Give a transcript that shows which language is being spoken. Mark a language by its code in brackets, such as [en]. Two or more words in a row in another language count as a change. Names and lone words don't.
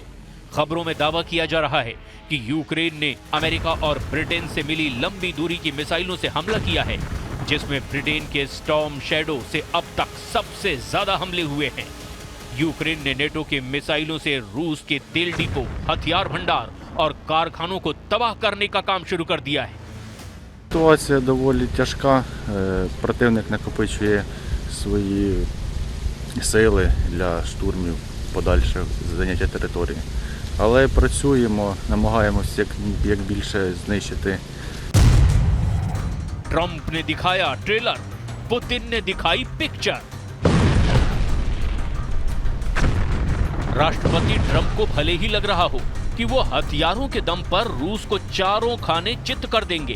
[hi] खबरों में दावा किया जा रहा है कि यूक्रेन ने अमेरिका और ब्रिटेन से मिली लंबी दूरी की मिसाइलों से हमला किया है, जिसमें ब्रिटेन के स्टॉर्म शैडो से अब तक सबसे ज्यादा हमले हुए हैं। यूक्रेन ने नेटो के मिसाइलों से रूस के तेल डिपो, हथियार भंडार और कारखानों को तबाह करने का काम शुरू कर दिया है। [uk] Ситуація доволі тяжка. Противник накопичує свої сили для штурмів, подальших заняття території. Але працюємо, намагаємося як більше знищити. [hi] ट्रंप ने दिखाया ट्रेलर, पुतिन ने दिखाई पिक्चर। राष्ट्रपति ट्रंप को भले ही लग रहा हो कि वो हथियारों के दम पर रूस को चारों खाने चित कर देंगे।